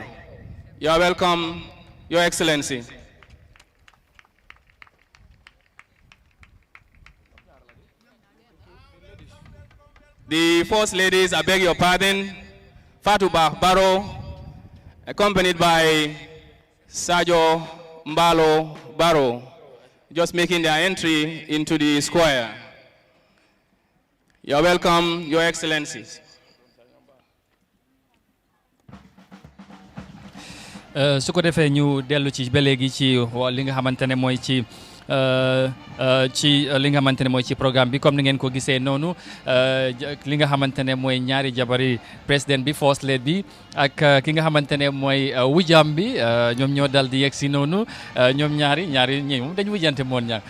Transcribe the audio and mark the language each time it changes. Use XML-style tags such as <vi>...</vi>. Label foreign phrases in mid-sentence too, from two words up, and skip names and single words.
<en>You are welcome, Your Excellency. The First Ladies, I beg your pardon, Fatou Barrow, accompanied by Sajo Barrow, just making their entry into the square. You are welcome, Your Excellencies.</en> <wo>su ko defee ñu dellu ci ba léegi ci li nga xamante ne mooy ci li nga xamante ne mooy ci programme bi comme ni ngeen ko gisee noonu li nga xamante ne mooy ñaari jabari président bi</wo> <en>First Lady</en> <wo>bi ak ki nga xamante ne mooy wujam bi ñoom ñoo dal di yegg si noonu ñoom ñaari ñi moom dañu wujjante moon</wo>